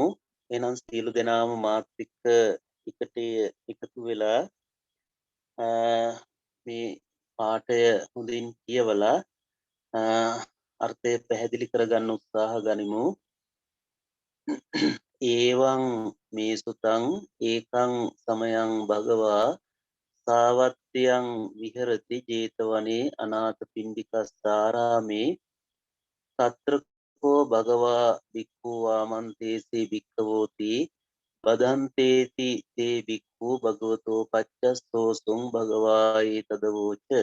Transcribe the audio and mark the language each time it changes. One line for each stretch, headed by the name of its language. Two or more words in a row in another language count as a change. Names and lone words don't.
Sinhala: එහෙනම් සියලු දෙනාම මාත් එක්ක එකතු වෙලා මේ පාඩය හොඳින් කියවලා අර්ථය පැහැදිලි කරගන්න උත්සාහ ගනිමු.
Pali: ඒවං මේ සුතං ඒකං සමයං භගවා සාවත්තියං විහෙරති ජේතවනේ අනාථපිණ්ඩිකස්සාරාමේ තත්‍රකෝ භගවා භික්ඛු ආමන්තේසී භික්ඛවෝති බදන්තේති තේ භික්ඛු භගවතෝ පච්චස්සෝසුං භගවායේ තදවෝච